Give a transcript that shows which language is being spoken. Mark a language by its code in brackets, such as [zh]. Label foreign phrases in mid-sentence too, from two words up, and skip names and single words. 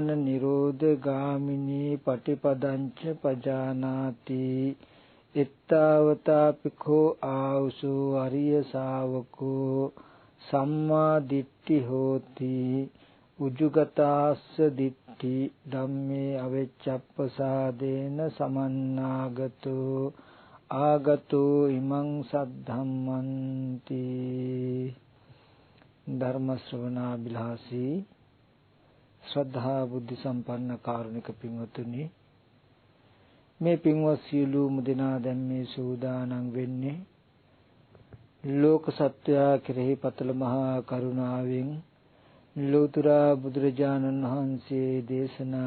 [pi] නිරෝධ ගාමිනී පටිපදංච පජානාති එත්තාවතාපිකෝ ආවුසෝ අරිය ශාවකෝ සම්මා දිට්ඨි හෝති උජුගතාස්ස දිට්ඨි ධම්මේ අවෙච්ඡප්පසාදේන සමන්නාගතෝ ආගතෝ ඉමං සද්ධම්මන්ති. [si] ධර්ම ශ්‍රවණාබිලාසී ශ්‍රද්ධා බුද්ධ සම්පන්න කාරුණික පින්වතුනි, මේ පින්වත් සියලුම දෙනා දැන් මේ සූදානම් වෙන්නේ ලෝක සත්වයා කෙරෙහි පතල මහා කරුණාවෙන් ලෝතර බුදුරජාණන් වහන්සේ දේශනා